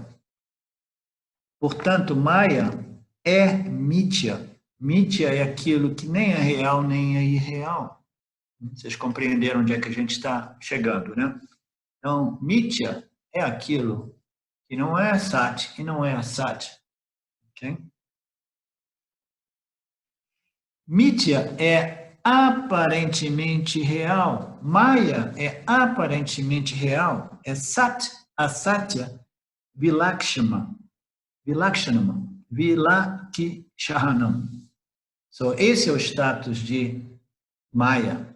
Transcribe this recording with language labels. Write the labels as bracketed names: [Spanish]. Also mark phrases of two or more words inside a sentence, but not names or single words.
[Portuguese] Portanto, Maya é Mithya. Mithya é aquilo que nem é real nem é irreal. Vocês compreenderam onde é que a gente está chegando, né? Então, Mithya é aquilo que não é Sat e não é Asat. Okay? Mithya é aparentemente real. Maya é aparentemente real. [Sanskrit] É Sat, Asatya, Vilakshama. Vilakshanam. Vilakshanam. [Portuguese] So, esse é o status de Maya.